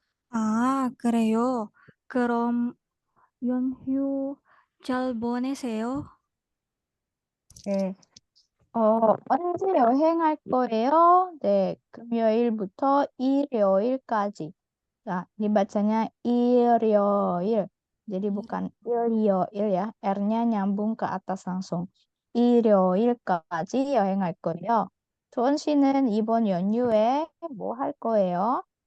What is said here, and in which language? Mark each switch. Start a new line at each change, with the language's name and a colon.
Korean: 아, 그래요. 그럼 연휴 잘 보내세요. 네. 언제 여행할 거예요? 네, 금요일부터 일요일까지.
Indonesian: Nah, dibacanya 일요일. Jadi bukan 일요일 ya. R-nya nyambung ke atas langsung.
Korean: 일요일까지 여행할 거예요. 조은 씨는 이번 연휴에 뭐 할 거예요?